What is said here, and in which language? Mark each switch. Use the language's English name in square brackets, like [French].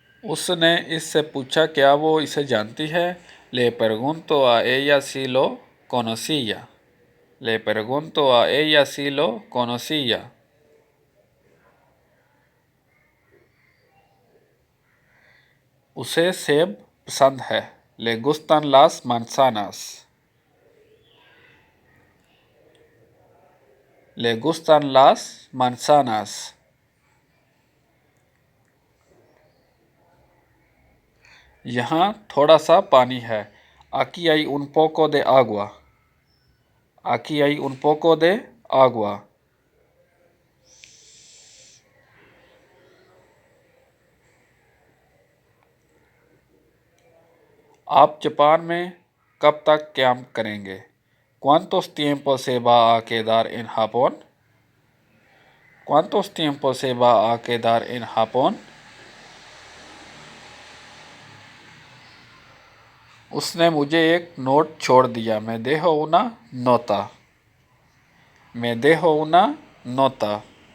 [Hindi] उसने इससे पूछा क्या वो इसे जानती है। [Spanish] Le pregunto a ella si lo conocía. Le pregunto a ella si lo conocía. [Hindi] उसे सेब पसंद है। [Spanish] Le gustan las manzanas. Le gustan las manzanas. [Hindi] यहाँ थोड़ा सा पानी है। [Spanish] Aquí hay un poco de agua. Aquí hay un poco de agua. [Hindi] आप जापान में कब तक क़याम करेंगे? [Spanish] ¿Cuántos tiempo se va a quedar en Japón? ¿Cuántos tiempo se va a quedar en Japón? [Hindi] उसने मुझे एक नोट छोड़ दिया। [Spanish] Me dejo una nota. Me dejo una nota.